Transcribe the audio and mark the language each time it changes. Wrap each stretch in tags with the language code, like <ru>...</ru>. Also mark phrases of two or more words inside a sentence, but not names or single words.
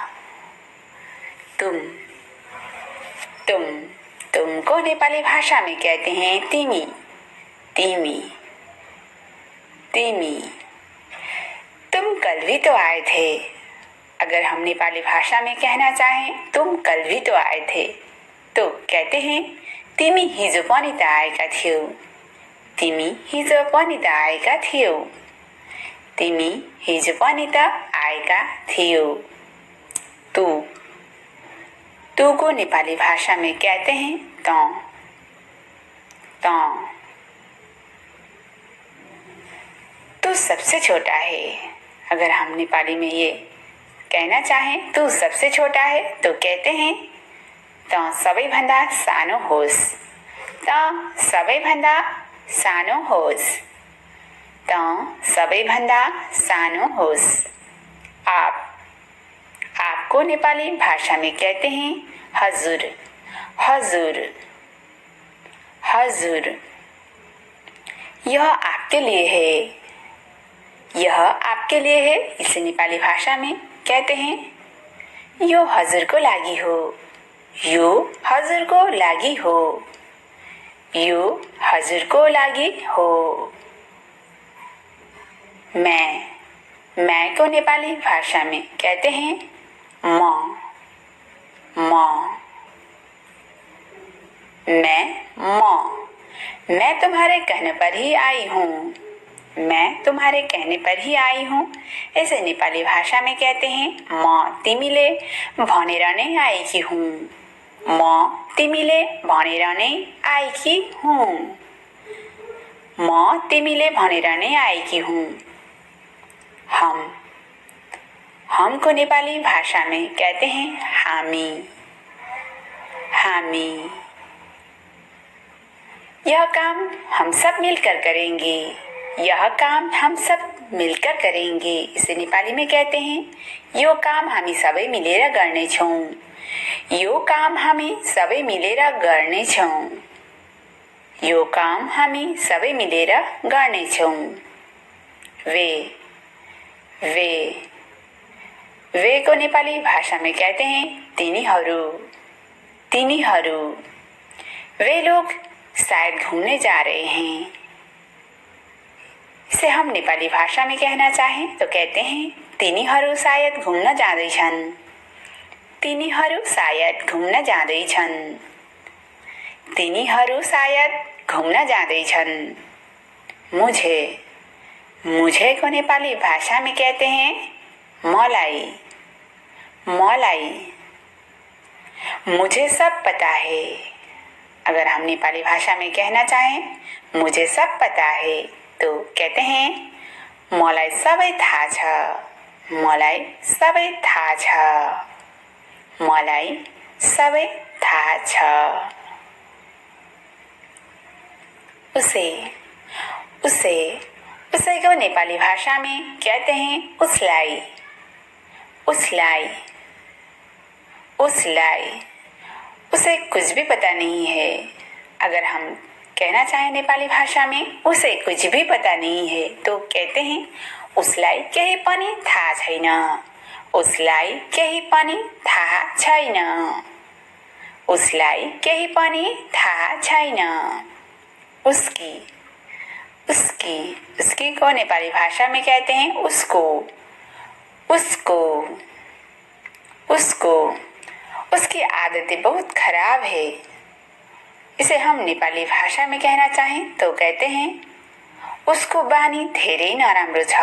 <hi>तुमको नेपाली भाषा में कहते हैं तिमी। तुम कल भी तो आए थे। अगर हम नेपाली भाषा में कहना चाहें तुम कल भी तो आए थे तो कहते हैं</hi> <ne>तिमी हिजो पनि त आएका थियौ। तिमी हिजो पनि त आएका थियौ। तिमी हिजो पनि त आएका थियौ।</ne> <hi>तू को नेपाली भाषा में कहते हैं तू सबसे छोटा है। अगर हम नेपाली में ये कहना चाहें तू सबसे छोटा है तो कहते हैं</hi> <ne>त सबैभन्दा सानो होस्। त सबैभन्दा सानो होस्। त सबैभन्दा सानो होस्।</ne> <hi>आपको नेपाली भाषा में कहते हैं हजुर। यह आपके लिए है। यह आपके लिए है। इसे नेपाली भाषा में कहते हैं</hi> <ne>यो हजुर को लागि हो। यो हजुर को लागि हो। यो हजुर को लागि हो।</ne> <hi>मैं को नेपाली भाषा में कहते हैं मैं तुम्हारे कहने पर ही आई हूँ। मैं तुम्हारे कहने पर ही आई हूँ। ऐसे नेपाली भाषा में कहते हैं</hi> <ne>म तिमीले भनेर नै आएकी हुँ। म तिमीले भनेर नै आएकी हुँ। म तिमीले भनेर नै आएकी हुँ।</ne> <hi>हमको नेपाली भाषा में कहते हैं हामी। यह काम हम सब मिलकर करेंगे। यह काम हम सब मिलकर करेंगे। इसे नेपाली में कहते हैं</hi> <ne>यो काम हामी सबै मिलेर गर्नेछौँ। यो काम हामी सबै मिलेर गर्नेछौँ। यो काम हामी सबै मिलेर गर्नेछौँ।</ne> <hi>वे को नेपाली भाषा में कहते हैं तिनीहरू। वे लोग शायद घूमने जा रहे हैं। इसे हम नेपाली भाषा में कहना चाहें तो कहते हैं</hi> <ne>तिनीहरू सायद घुम्न जाँदैछन्। तिनीहरू सायद घुम्न जाँदैछन्। तिनीहरू सायद घुम्न जाँदैछन्।</ne> <hi>मुझे को नेपाली भाषा में कहते हैं मलाई। मुझे सब पता है। अगर हम नेपाली भाषा में कहना चाहें मुझे सब पता है तो कहते हैं</hi> <ne>मलाई सबै थाहा छ। मलाई सबै थाहा छ। मलाई सबै थाहा छ।</ne> <hi>उसे को नेपाली भाषा में कहते हैं उसलाई। उसे कुछ भी पता नहीं है। अगर हम कहना चाहें नेपाली भाषा में उसे कुछ भी पता नहीं है तो कहते हैं</hi> <ne>उसलाई केही पनि थाहा छैन। उसलाई केही पनि थाहा छैन। उसलाई केही पनि थाहा छैन।</ne> <hi>उसकी को नेपाली भाषा में कहते हैं उसकी आदतें बहुत खराब है। इसे हम नेपाली भाषा में कहना चाहें तो कहते हैं</hi> <ne>उसको बानी धेरै नराम्रो छ।</ne>